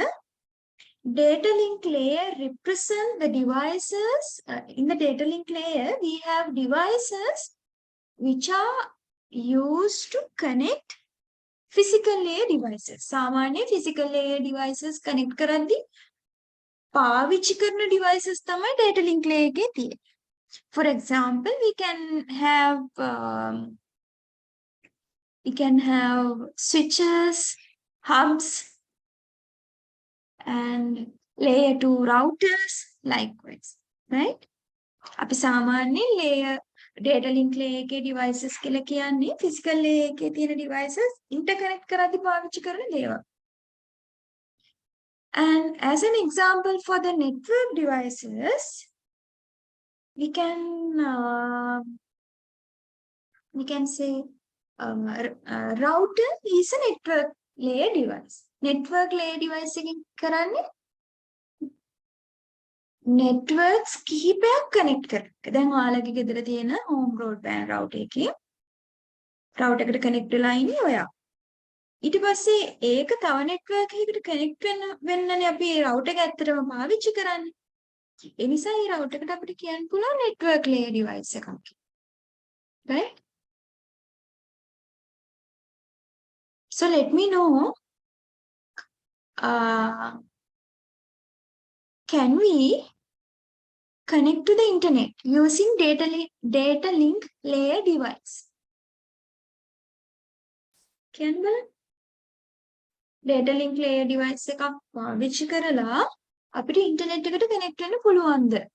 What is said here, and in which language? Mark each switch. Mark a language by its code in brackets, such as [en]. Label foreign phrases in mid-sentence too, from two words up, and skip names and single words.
[en] Data link layer represent the devices. In the data link layer, we have devices which are used to connect physical layer devices. [si] सामान्य [en] physical layer devices connect [si] කරද්දී පාවිච්චි කරන devices තමයි [en] data link layer [si] එකේ තියෙන්නේ. [en] For example, we can have switches, hubs, and layer 2 routers likewise, right? [si] අපි සාමාන්‍යයෙන් [en] layer data link layer [si] එකේ devices කියලා කියන්නේ [en] physical layer [si] එකේ තියෙන [en] devices interconnect [si] කරද්දී පාවිච්චි කරන දේවල්. [en] And as an example for the network devices, we can say router is a network layer device. Network layer device [si] එකකින් කරන්නේ networks කිහිපයක් connect කරන. දැන් ඔයාලගේ ගෙදර තියෙන [en] home broadband router [si] එකේ router එකට connect වෙලා ඉන්නේ ඔයා. ඊට පස්සේ ඒක තව network එකකට connect වෙන්නනේ අපි router එක ඇත්තටම පාවිච්චි කරන්නේ. ඒ නිසා මේ router එකට අපිට කියන්න පුළුවන් [en] network layer device [si] එකක්. [en] Right? So let me know, can we connect to the internet using data link layer device? Can we? Data link layer device [si] එකක් පාවිච්චි කරලා අපිට internet එකට connect වෙන්න පුළුවන්ද?